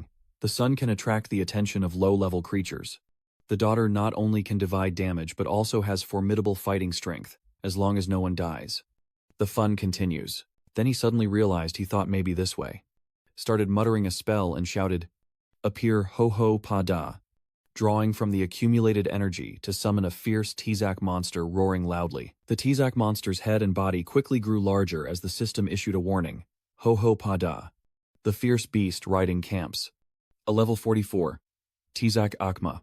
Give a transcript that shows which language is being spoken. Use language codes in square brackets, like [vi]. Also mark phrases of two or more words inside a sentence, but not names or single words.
[en] The sun can attract the attention of low-level creatures. The daughter not only can divide damage but also has formidable fighting strength, as long as no one dies. The fun continues. Then he suddenly realized he thought maybe this way. Started muttering a spell and shouted, "Appear ho-ho pa-da," drawing from the accumulated energy to summon a fierce Tizak monster roaring loudly. The Tizak monster's head and body quickly grew larger as the system issued a warning, "Ho-ho pa-da." The fierce beast riding Camps. A level 44, Tizak Akma.